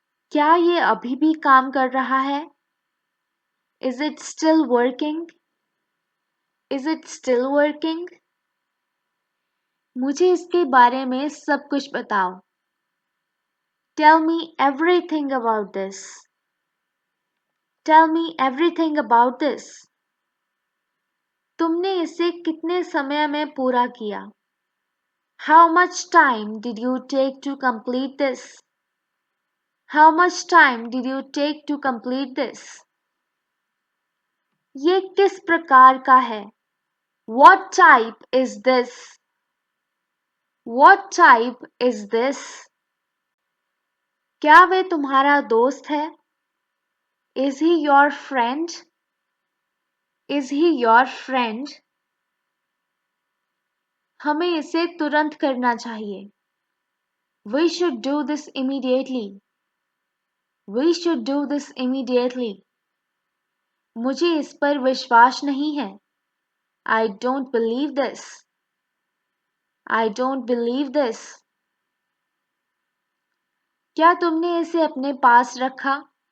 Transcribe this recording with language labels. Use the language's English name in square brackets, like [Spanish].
[Hindi] क्या ये अभी भी काम कर रहा है? [English] Is it still working? Is it still working? [Hindi] मुझे इसके बारे में सब कुछ बताओ। [English] Tell me everything about this. Tell me everything about this. [Hindi] तुमने इसे कितने समय में पूरा किया? [English] How much time did you take to complete this? How much time did you take to complete this? [Hindi] ये किस प्रकार का है? [English] What type is this? What type is this? [Hindi] क्या वह तुम्हारा दोस्त है? [English] Is he your friend? Is he your friend? [Hindi] हमें इसे तुरंत करना चाहिए। [English] We should do this immediately. We should do this immediately. [Hindi] मुझे इस पर विश्वास नहीं है। [English] I don't believe this. I don't believe this. [Hindi] क्या तुमने इसे अपने पास रखा?